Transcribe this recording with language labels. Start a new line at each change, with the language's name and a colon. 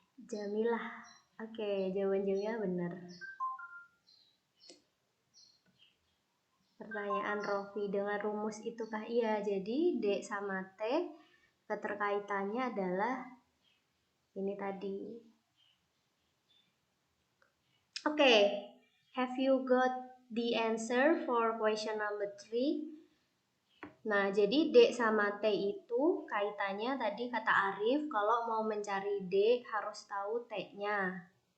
Indonesian: Jamilah. Oke, jawaban Jamilah benar. Pertanyaan Rofi, dengan rumus itukah iya? Jadi D sama T keterkaitannya adalah ini tadi.
English: Oke, have you got the answer for question number 3?
Indonesian: Nah, jadi D sama T itu kaitannya tadi kata Arif, kalau mau mencari D harus tahu T-nya.